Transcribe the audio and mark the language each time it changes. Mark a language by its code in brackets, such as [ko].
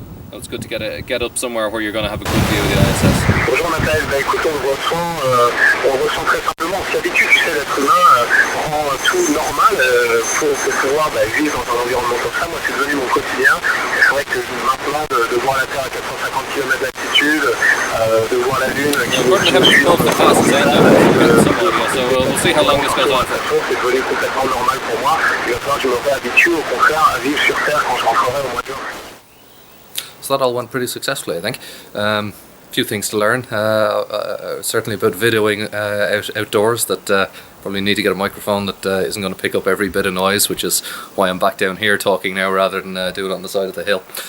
[en] So it's good to get up somewhere where you're going to have a good view of the ISS. [fr] Bonjour Nathalie, écoute, on le ressent très simplement, on s'habitue, tu sais, l'être humain rend tout normal pour pouvoir vivre dans un environnement comme ça. Moi, c'est devenu mon quotidien. C'est vrai que maintenant, de voir la Terre à 450 km d'altitude, de voir la Lune qui nous suit dans le temps, [en] so we'll see how long this goes on for. [fr] c'est devenu complètement normal pour moi. Il va falloir que je me réhabitue, au contraire, à vivre sur Terre quand je rentrerai au mois de juin. [en] So that all went pretty successfully, I think. Few things to learn, certainly about videoing outdoors, that probably need to get a microphone that isn't going to pick up every bit of noise, which is why I'm back down here talking now rather than do it on the side of the hill.